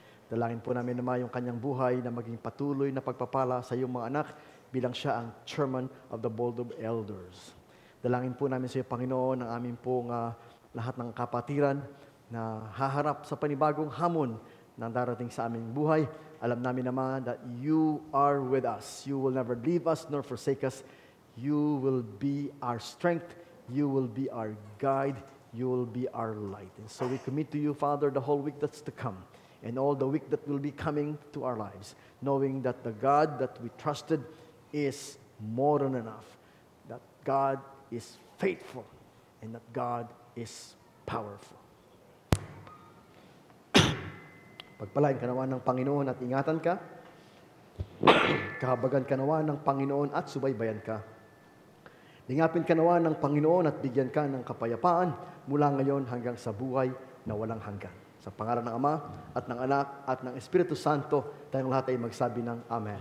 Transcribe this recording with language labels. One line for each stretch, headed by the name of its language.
Filipino: Dalangin po namin naman yung kanyang buhay na maging patuloy na pagpapala sa iyong mga anak bilang siya ang
English: chairman of the Board of Elders.
Filipino: Dalangin po namin sa iyo, Panginoon, ang aming pong lahat ng kapatiran na haharap sa panibagong hamon na darating sa aming buhay. Alam namin naman
English: that you are with us. You will never leave us nor forsake us. You will be our strength. You will be our guide. You will be our light. And so we commit to you, Father, the whole week that's to come and all the week that will be coming to our lives, knowing that the God that we trusted is more than enough, that God is faithful, and that God is powerful.
Filipino: Pagpalain ka nawa ng Panginoon at ingatan ka, kahabagan ka nawa ng Panginoon at subaybayan ka. Lingapin ka nawa ng Panginoon at bigyan ka ng kapayapaan mula ngayon hanggang sa buhay na walang hanggan. Sa pangalan ng Ama at ng Anak at ng Espiritu Santo, tayong lahat ay magsabi ng Amen.